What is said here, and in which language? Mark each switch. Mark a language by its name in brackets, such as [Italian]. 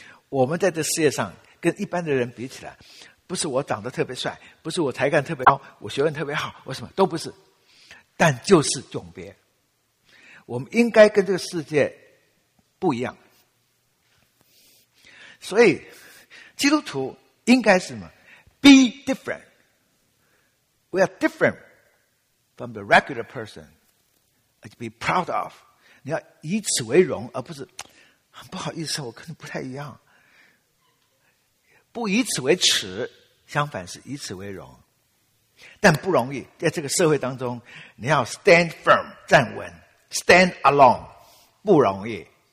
[Chinese] 我们在这世界上跟一般的人比起来，不是我长得特别帅，不是我才干特别高，我学问特别好，我什么都不是，但就是迥别。我们应该跟这个世界不一样。所以基督徒应该是什么？ [English] Be different. We are different from the regular person. And be proud of. [Chinese] 你要以此为荣，而不是很不好意思，我跟你不太一样。不以此为耻，相反是以此为荣。但不容易，在这个社会当中，你要 stand firm, 站稳， stand alone, 不容易。